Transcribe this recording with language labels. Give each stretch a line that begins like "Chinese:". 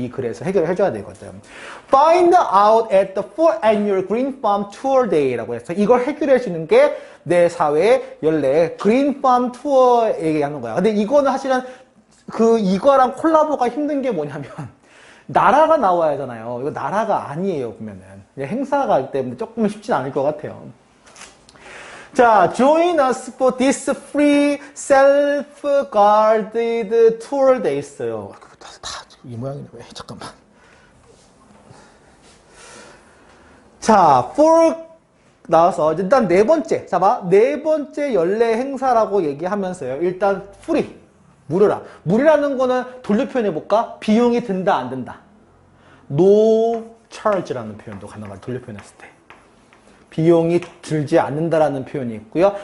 Korean: 이 글에서 해결을 해줘야 되거든.
English: Find out at the 4th annual Green Farm Tour Day
Korean: 라고 해서 이걸 해결해주는 게 내 사회의 연례 그린 팜 투어 얘기하는 거야. 근데 이거는 사실은 이거랑 콜라보가 힘든 게 뭐냐면 나라가 나와야 하잖아요. 이거 나라가 아니에요, 보면은. 행사가 있기 때문에 조금 쉽진 않을 것 같아요. 자,
English: join us for this free self-guided tour
Korean: 돼 있어요. 이 모양이네, 왜? 잠깐만. 자, for 나와서 일단 네 번째. 자, 네 번째 연례 행사라고 얘기하면서요. 일단 free. 무료라. 무료라는 거는 돌려 표현해볼까? 비용이 든다, 안 든다? No charge라는 표현도 가능하다. 돌려 표현했을 때. 비용이 들지 않는다라는 표현이 있고요.